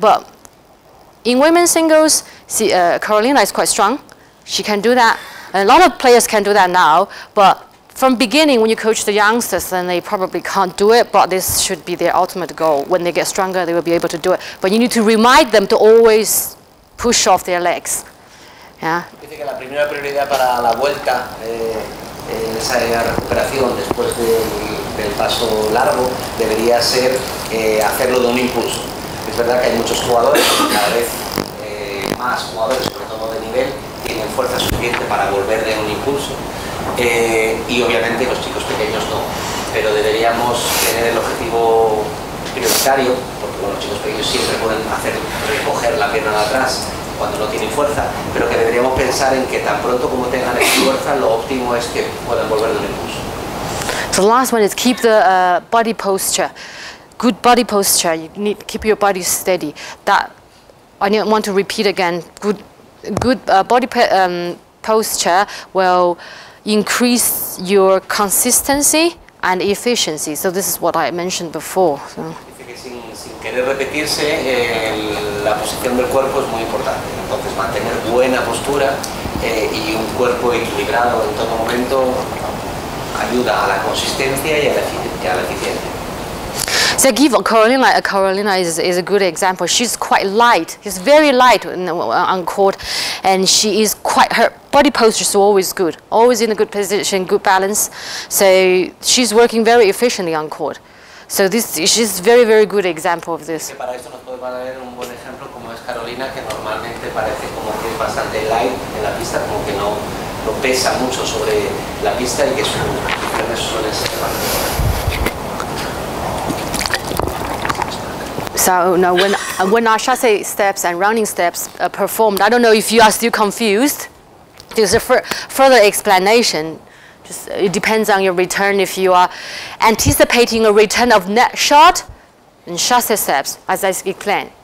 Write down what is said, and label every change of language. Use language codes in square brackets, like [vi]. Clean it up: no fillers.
[en] But in women's singles, see, Carolina is quite strong. She can do that. A lot of players can do that now, but from beginning, when you coach the youngsters, then they probably can't do it, but this should be their ultimate goal. When they get stronger, they will be able to do it. But you need to remind them to always push off their legs. Yeah. [es] Dice que la primera prioridad para la vuelta en esa recuperación después del paso largo debería ser hacerlo de un impulso. Es verdad que hay muchos jugadores, cada vez más jugadores, sobre todo de nivel, tienen fuerza suficiente para volver de un impulso y obviamente los chicos pequeños no, pero deberíamos tener el objetivo prioritario, porque bueno, los chicos pequeños siempre pueden recoger la pierna de atrás cuando no tienen fuerza, pero que deberíamos pensar en que tan pronto como tengan fuerza, lo óptimo es que puedan volver de un impulso. [en] So the last one is keep the body posture. Good body posture. You need to keep your body steady. That I want to repeat again. Good body posture will increase your consistency and efficiency. So this is what I mentioned before. So. [es] Dice que sin querer repetirse, la posición del cuerpo es muy importante. Entonces mantener buena postura y un cuerpo equilibrado en todo momento ayuda a la consistencia y a la eficiencia. [en] So give Carolina is a good example. She's quite light. She's very light on court, and she is quite, her body posture is always good, always in a good position, good balance. So she's working very efficiently on court. So she's very, very good example of this. [es] Para esto nos puede valer un buen ejemplo como es Carolina, que normalmente parece como que es bastante light en la pista, como que no pesa mucho sobre la pista y que sus posiciones suelen ser bastante. [en] So now when our chassé steps and running steps are performed, I don't know if you are still confused. There's a further explanation. Just, it depends on your return. If you are anticipating a return of net shot, and chassé steps, as I explained.